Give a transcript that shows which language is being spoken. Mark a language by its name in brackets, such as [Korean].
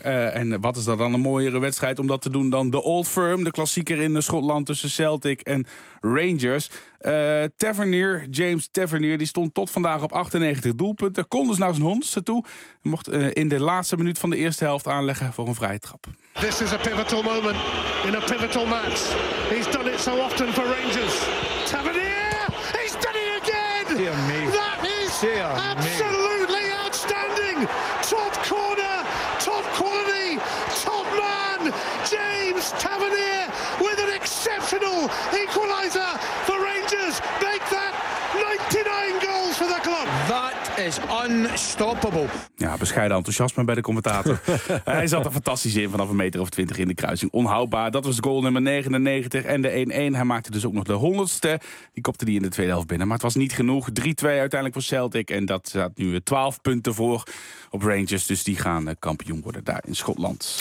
[Dutch] En wat is dat dan een mooiere wedstrijd om dat te doen dan de Old Firm. De klassieker in Schotland tussen Celtic en Rangers. Tavernier, James Tavernier, die stond tot vandaag op 98 doelpunten. Kon dus naar zijn honderdste toe. Mocht in de laatste minuut van de eerste helft aanleggen voor een vrije trap. [English] This is a pivotal moment in a pivotal match. He's done it so often for Rangers. Tavernier, he's done it again! Dear me. That is dear absolutely me. Outstanding! Top corner, top quality, top man, James Tavernier with an exceptional equalizer for Rangers. Make that 99 goals for the club. That is unstoppable. [Dutch] Ja, bescheiden enthousiasme bij de commentator. Hij zat er fantastisch in vanaf een meter of 20 in de kruising. Onhoudbaar. Dat was goal nummer 99 en de 1-1. Hij maakte dus ook nog de 100ste. Die kopte die in de tweede helft binnen. Maar het was niet genoeg. 3-2 uiteindelijk voor Celtic. En dat staat nu 12 punten voor op Rangers. Dus die gaan kampioen worden daar in Schotland.